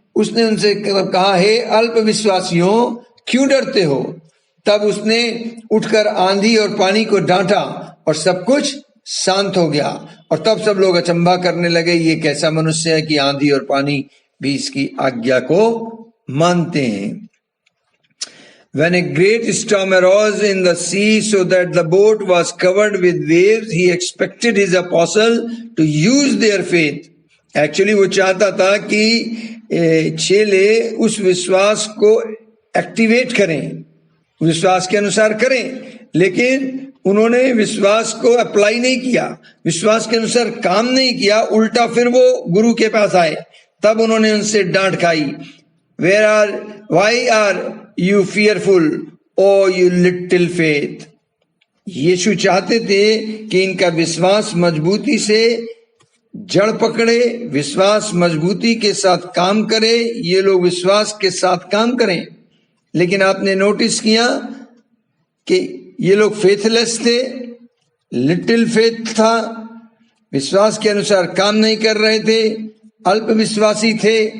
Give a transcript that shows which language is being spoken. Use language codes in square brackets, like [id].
[hi] उसने उनसे कहा, हे अल्प विश्वासियों क्यों डरते हो? तब उसने उठकर आंधी और पानी को डांटा और सब कुछ शांत हो गया। और तब सब लोग अचंभा करने लगे, ये कैसा मनुष्य है कि आंधी और पानी भी इसकी आज्ञा को मानते हैं। [en] When a great storm arose in the sea so that the boat was covered with waves, he expected his apostle to use their faith. [hi] Actually वो चाहता था कि चेले उस विश्वास को एक्टिवेट करें, विश्वास के अनुसार करें, लेकिन उन्होंने विश्वास को अप्लाई नहीं किया, विश्वास के अनुसार काम नहीं किया। उल्टा फिर वो गुरु के पास आए, तब उन्होंने उनसे डांट खाई। [en] why are you fearful, oh you little faith? [hi] यीशु चाहते थे कि इनका विश्वास मजबूती से जड़ पकड़े, विश्वास मजबूती के साथ काम करे, ये लोग विश्वास के साथ काम करें। लेकिन आपने नोटिस किया कि ये लोग फेथलेस थे, लिटिल फेथ था, विश्वास के अनुसार काम नहीं कर रहे थे, अल्प विश्वासी थे।